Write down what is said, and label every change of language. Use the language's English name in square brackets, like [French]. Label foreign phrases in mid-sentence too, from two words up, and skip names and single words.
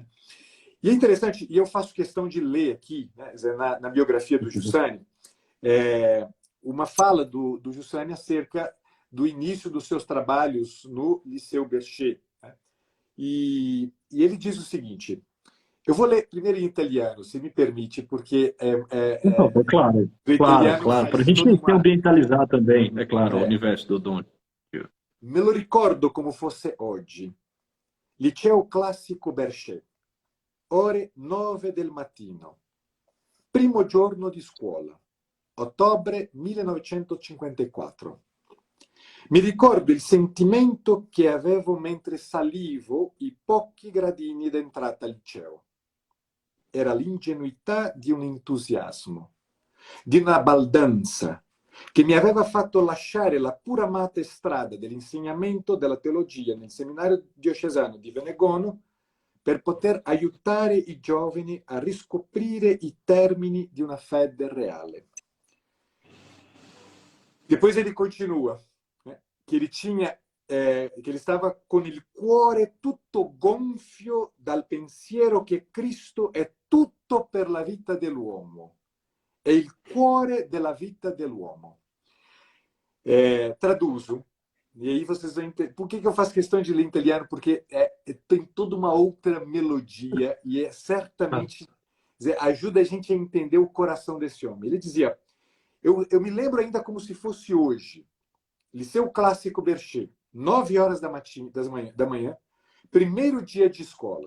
[Portuguese] E é interessante, e eu faço questão de ler aqui, né, na biografia do Giussani, uma fala do Giussani acerca do início dos seus trabalhos no Liceu Berchet, né? E ele diz o seguinte, eu vou ler primeiro em italiano, se me permite, porque Por favor, claro. o Claro, italiano claro. Para a faz gente toda se uma... ambientalizar também, é claro, o É, universo do Dom. [Italian] me lo ricordo come fosse oggi. Liceo Classico Berchet. Ore 9 del mattino. Primo giorno di scuola. Ottobre 1954. Mi ricordo il sentimento che avevo mentre salivo i pochi gradini d'entrata al liceo. Era l'ingenuità di un entusiasmo, di una baldanza che mi aveva fatto lasciare la pura amata strada dell'insegnamento della teologia nel seminario diocesano di Venegono per poter aiutare i giovani a riscoprire i termini di una fede reale. [Portuguese] Depois ele continua, né, que ele estava [Italian] con il cuore tutto gonfio dal pensiero che Cristo è tutto per la vita dell'uomo. È il cuore della vita dell'uomo. [Portuguese] Traduzo, e aí vocês vão entender. Por que eu faço questão de ler em italiano? Porque tem toda uma outra melodia e certamente ajuda a gente a entender o coração desse homem. Ele dizia, eu me lembro ainda como se fosse hoje, Liceu Clássico Berchet, 9 horas da manhã, primeiro dia de escola.